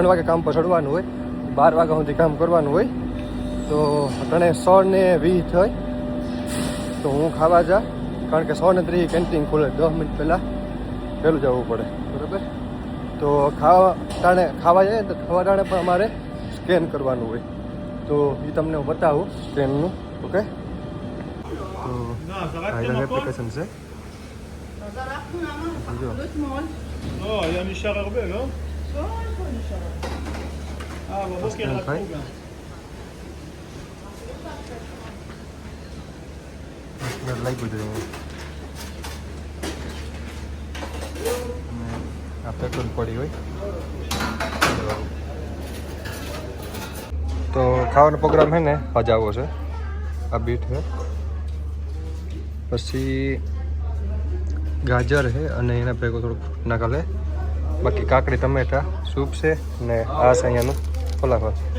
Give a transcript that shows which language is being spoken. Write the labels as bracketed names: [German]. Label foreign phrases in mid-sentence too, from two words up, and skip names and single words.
[Gujarati] 3 વાગે કામ પર ચડવાનું હોય 12 વાગ્યા સુધી કામ કરવાનું હોય તો અટાણે 6 ને 20 થાય તો હું ખાવા જા કારણ કે 6 ને 30 કેન્ટીન ખુલે 10 મિનિટ પહેલાં વહેલું જવું પડે બરાબર તો ખાવા જાય તો ખાવા ટાણે પણ અમારે સ્કેન કરવાનું હોય તો એ તમને હું બતાવું સ્કેનનું ઓકે તો એપ્લિકેશન છે જો [Hebrew] לא, היה נשאר הרבה, לא? לא, איפה נשאר הרבה? בבוקר לקחו גם. [Gujarati] લાગ્યું છે આ પેટ્રોલ પડી હોય તો ખાવાનો પ્રોગ્રામ છે ને આજ આવો છે આ બીટ છે પછી ગાજર છે અને એના ભેગું થોડુંક નાખે બાકી કાકડી ટમેટા સૂપ છે ને આ છે અહીંયાનું ફલાફલ